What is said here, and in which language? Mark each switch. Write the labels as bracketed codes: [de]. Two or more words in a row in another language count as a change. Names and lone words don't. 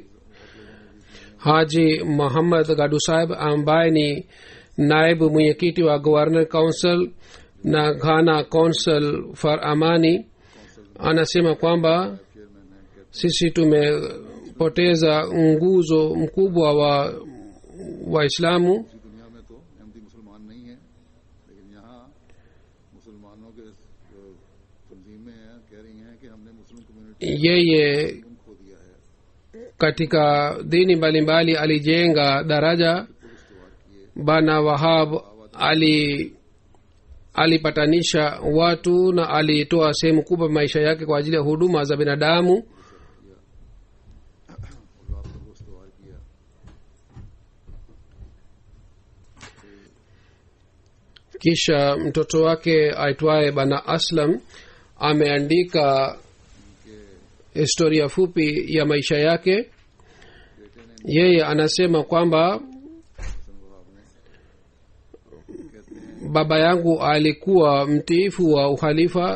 [sw] Haji Muhammad Gadu Sahib ambaye ni naibu mwenyekiti wa Governor Council na Ghana Council for Amani anasema kwamba sisi tumepoteza nguzo mkubwa wa Waislamu. [ur] دنیا میں تو احمدی مسلمان نہیں ہے، لیکن یہاں مسلمانوں کے تنظیمیں ہیں، کہہ رہی ہیں کہ ہم نے [en] Muslim community [sw] Yeye [ur] کو کھو دیا ہے. [sw] katika dini mbalimbali alijenga daraja. Bana Wahab alipatanisha watu na alitoa sehemu kubwa maisha yake kwa ajili ya huduma za binadamu. [ur] اور آپ کو استوار کیا. [sw] Kisha mtoto wake aitwaye Bana Aslam ameandika historia fupi ya maisha yake. Yeye anasema kwamba baba yangu alikuwa mtiifu wa uhalifa.